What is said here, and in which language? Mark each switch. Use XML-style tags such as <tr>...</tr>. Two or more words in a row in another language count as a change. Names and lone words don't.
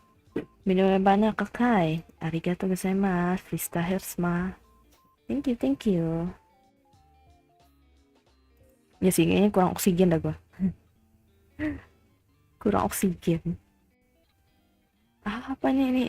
<id>Minum yang banyak, Kakai.</id> <ja>ありがとうございます.</ja> <en>Vista Hersma. Thank you.</en> <id>Ya sih, kayaknya kurang oksigen dah gua. Kurang oksigen. Apa nih ini?</id>